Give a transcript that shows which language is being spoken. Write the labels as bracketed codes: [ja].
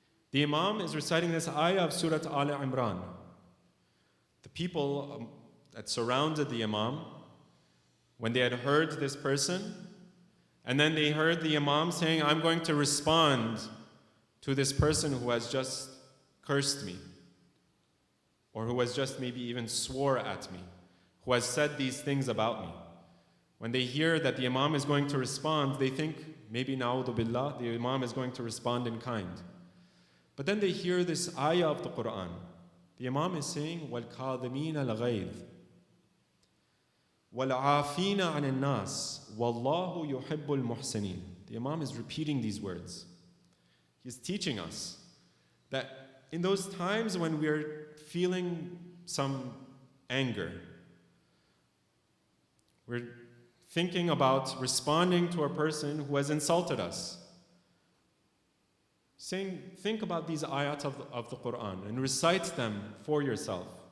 [en] The Imam is reciting this ayah of Surah Al-Imran. The people that surrounded the Imam, when they had heard this person, and then they heard the Imam saying, "I'm going to respond to this person who has just cursed me, or who has just maybe even swore at me, who has said these things about me." When they hear that the Imam is going to respond, they think maybe na'udhu billah, the Imam is going to respond in kind. But then they hear this ayah of the Quran. The Imam is saying, [ar] وَالْكَاظِمِينَ الْغَيْظِ وَالْعَافِينَ عَنِ النَّاسِ وَاللَّهُ يُحِبُّ الْمُحْسِنِينَ. [en] The Imam is repeating these words. He's teaching us that in those times when we are feeling some anger, we're thinking about responding to a person who has insulted us, saying, think about these ayat of the Quran and recite them for yourself.